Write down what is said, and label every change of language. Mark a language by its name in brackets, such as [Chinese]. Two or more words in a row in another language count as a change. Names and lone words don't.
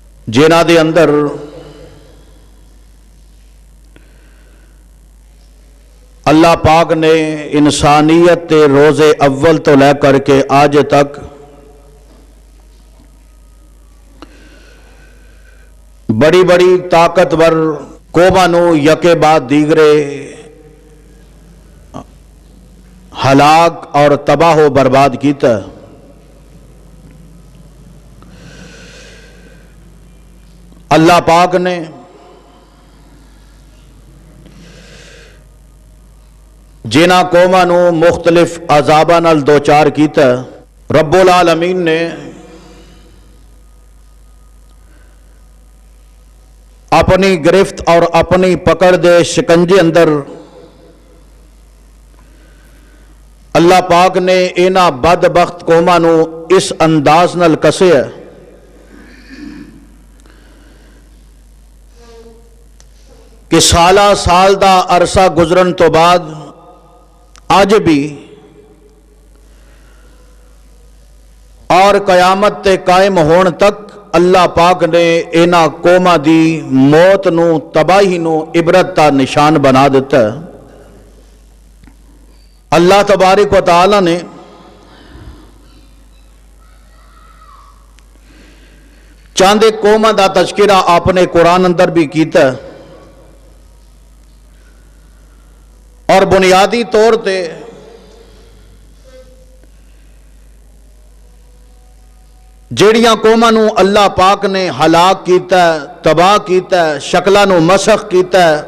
[Punjabi] جنہاں دے اندر اللہ پاک نے انسانیت کے روز اول تو لے کر کے آج تک بڑی بڑی طاقتور قوماں نوں یکے بعد دیگرے ہلاک اور تباہ برباد کیا. اللہ پاک نے جنہاں قوماں نوں مختلف عذاباں نال دو چار کیا, رب العالمین نے اپنی گرفت اور اپنی پکڑ دے شکنجے اندر اللہ پاک نے انہاں بدبخت قوماں نوں اس انداز نال کسیا کہ سالہا سال دا عرصہ گزرن تو بعد اج بھی اور قیامت تے قائم ہون تک اللہ پاک نے انہاں قوماں دی موت نوں تباہی نوں عبرت دا نشان بنا دتا. اللہ تبارک و تعالیٰ نے چند قوماں دا تذکرہ اپنے قرآن اندر بھی کیتا اور بنیادی طور تے جہڑیاں قوماں نوں اللہ پاک نے ہلاک کیتا، تباہ کیتا، شکلاں نوں مسخ کیتا,